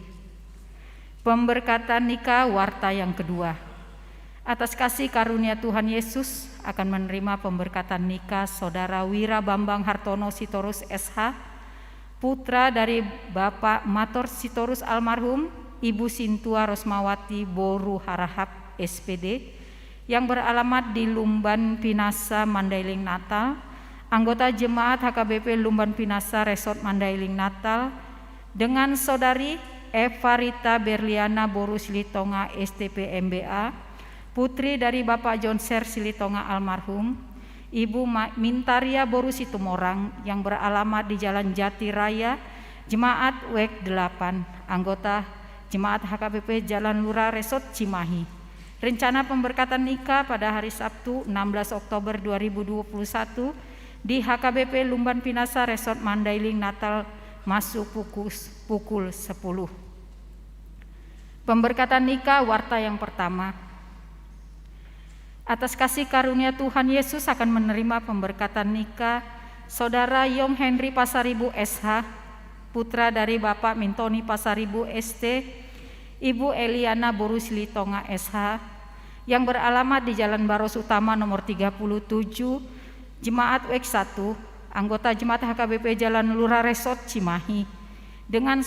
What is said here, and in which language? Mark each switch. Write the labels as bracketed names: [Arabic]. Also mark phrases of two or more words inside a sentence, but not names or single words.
[Indonesian] Pemberkatan nikah warta yang kedua. Atas kasih karunia Tuhan Yesus akan menerima pemberkatan nikah Saudara Wira Bambang Hartono Sitorus SH, putra dari Bapak Mator Sitorus almarhum, Ibu Sintua Rosmawati Boru Harahap SPD, yang beralamat di Lumban Pinasa Mandailing Natal, anggota Jemaat HKBP Lumban Pinasa Resort Mandailing Natal, dengan Saudari Eva Rita Berliana Boru Silitonga STP MBA, putri dari Bapak Jonser Silitonga almarhum, Ibu Mintaria Boru Situmorang yang beralamat di Jalan Jati Raya, Jemaat WEK 8, anggota Jemaat HKBP Jalan Lurah Resort Cimahi. Rencana pemberkatan nikah pada hari Sabtu 16 Oktober 2021 di HKBP Lumban Pinasa Resort Mandailing Natal masuk pukul 10. Pemberkatan nikah warta yang pertama. Atas kasih karunia Tuhan Yesus akan menerima pemberkatan nikah Saudara Yong Henry Pasaribu SH, putra dari Bapak Mintoni Pasaribu ST, Ibu Eliana Boru Silitonga SH, yang beralamat di Jalan Baros Utama nomor 37, Jemaat WEK 1, anggota Jemaat HKBP Jalan Lurah Resort Cimahi, dengan